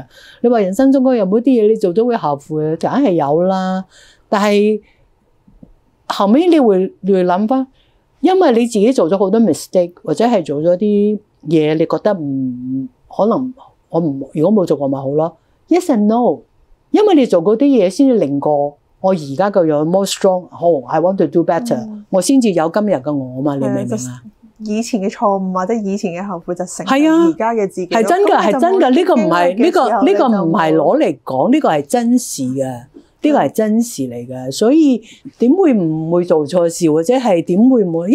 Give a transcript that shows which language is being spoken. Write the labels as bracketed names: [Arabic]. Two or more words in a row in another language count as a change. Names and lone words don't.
[Cantonese] 你話人生中有冇啲嘢你做咗會後悔？就梗係有啦。但係後尾你會諗翻，因為你自己做咗好多 mistake， 或者係做咗啲嘢，你覺得唔可能，如果冇做過咪好咯。 [English] Yes and no， [Cantonese] 因為你做嗰啲嘢先至令過我而家個樣 [English] more strong。 I want to do better， [Cantonese] 我先至有今日嘅我嘛，你明唔明啊？以前嘅錯誤或者以前嘅後悔就成而家嘅自己，係真㗎，係真㗎。呢個唔係唔係攞嚟講，呢個係真事嘅，呢個係真事嚟嘅。所以點會唔會做錯事，或者係點會冇？